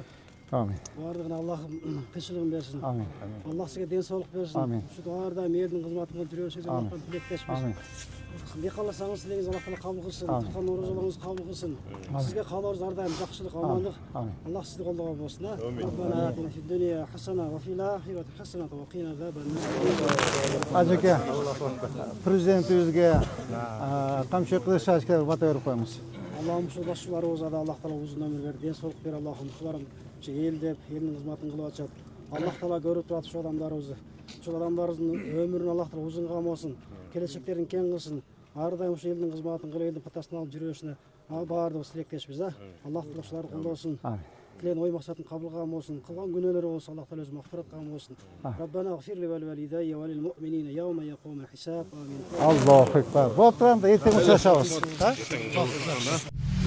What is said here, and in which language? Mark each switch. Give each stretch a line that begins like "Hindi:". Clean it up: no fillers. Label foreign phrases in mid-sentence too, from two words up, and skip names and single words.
Kyrgyz: Амин. баардыгына Аллах тынччылыгын берсин. Амин. Аллах сизге ден соолук берсин. Амин. Ушул ар дайым элдин кызматында жүрөсүз. Аллахтан тилектешпиз. Амин. Не кааласаңыз тилегиңиз Аллах таала кабыл кылсын. Туткан оорузуулуңуз кабыл кылсын. Сизге каалообуз ар дайым жакшылык, амандык. Аллах сизди колдогон болсун.
Arabic: ربنا آتنا في الدنيا حسنة وفي الآخرة حسنة وقنا عذاب النار.
Kyrgyz: Ажеке, президентибизге камчы кылыш ажеке бата берип коюңуз. Аллахым ушул башчыларыбызга да Аллах таала узун өмүр бер, ден соолук бер. Аллахым ушуларым эл деп, элдин кызматын кылып атышат. Аллах таала көрүп турат ушул адамдарыбызды. Ушул адамдарыбыздын өмүрүн Аллах таала узун камасын, келечектерин кең кылсын. Ар дайым ушул элдин кызматын кылып, элдин патасын алып жүрүшүнө баардыгыбыз тилектешпиз, Аллах таала ушуларды колдосун.
Kazakh: Тілеген ой мақсатын қабыл қылған болсын, қылған күнәлері болса Аллах тағала өзі мағфират қылған болсын.
Arabic: ربنا اغفر لي ولوالدي وللمؤمنين يوم يقوم الحساب. Амин. الله أكبر.
Kazakh: Болып тұрғанда ертең ұшырашамыз.